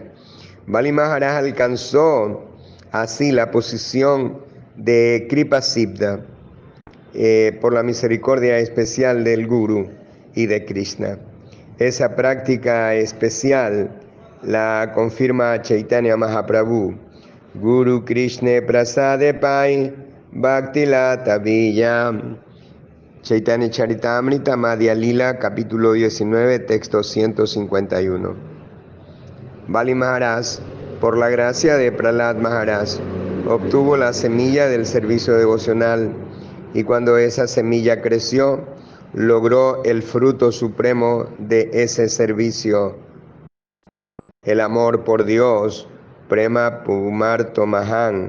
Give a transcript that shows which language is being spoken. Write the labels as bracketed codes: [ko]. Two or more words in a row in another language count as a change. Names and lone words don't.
[es] Bali Maharaj alcanzó así la posición de [sa] कृपा सिद्ध [es] por la misericordia especial del Guru y de Krishna. Esa práctica especial la confirma Chaitanya Mahaprabhu. [bn] গুরু কৃষ্ণ প্রসাদে পাই ভক্তি লতা বীজম্. [es] Chaitanya Charitamrita Madhya Lila, capítulo 19, texto 151. Bali Maharaj, por la gracia de Prahlad Maharaj, obtuvo la semilla del servicio devocional y cuando esa semilla creció, logró el fruto supremo de ese servicio, el amor por Dios, [sa] प्रेम पुमर्तो महान्.